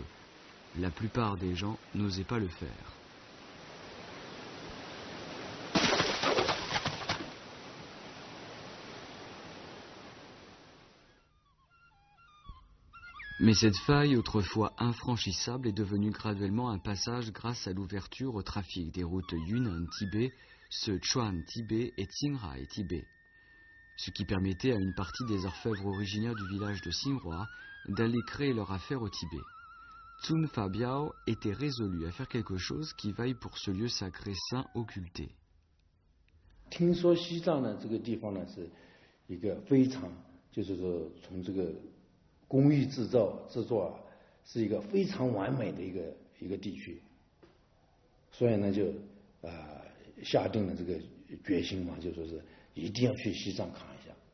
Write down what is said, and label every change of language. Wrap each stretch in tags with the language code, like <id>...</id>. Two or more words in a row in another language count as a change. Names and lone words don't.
<fr>La plupart des gens n'osaient pas le faire. Mais cette faille, autrefois infranchissable, est devenue graduellement un passage grâce à l'ouverture au trafic des routes Yunnan-Tibet, Sichuan-Tibet et Tsinghai-Tibet, ce qui permettait à une partie des orfèvres originaires du village de Xinhua d'aller créer leur affaire au Tibet. Tsun Fabiao était résolu à faire quelque chose qui vaille pour ce lieu sacré saint occulté.</fr> <zh>听说西藏呢这个地方呢是一个非常，就是说从这个工艺制作是一个非常完美的一个地区，所以呢就下定了这个决心嘛，就说是一定要去西藏看一下。</zh>